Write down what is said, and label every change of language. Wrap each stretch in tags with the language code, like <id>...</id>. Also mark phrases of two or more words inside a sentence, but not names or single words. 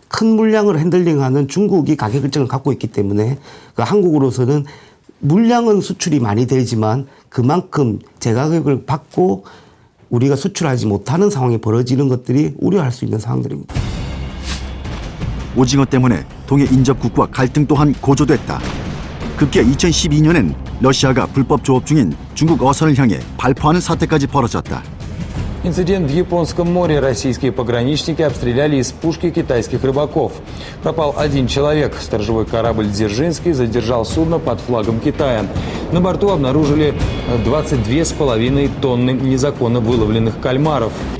<ko>큰 물량을 핸들링하는 중국이 가격 일정을 갖고 있기 때문에 그 한국으로서는 물량은 수출이 많이 되지만 그만큼 제가격을 받고 우리가 수출하지 못하는 상황이 벌어지는 것들이 우려할 수 있는 상황들입니다. 오징어 때문에 동해 인접국과 갈등 또한 고조됐다. 급기야 2012년엔 러시아가 불법 조업 중인 중국 어선을 향해 발포하는 사태까지 벌어졌다.</ko> <ru>Инцидент в Японском море. Российские пограничники обстреляли из пушки китайских рыбаков. Пропал один человек. Сторожевой корабль «Дзержинский» задержал судно под флагом Китая. На борту обнаружили 22,5 тонны незаконно выловленных кальмаров.</ru>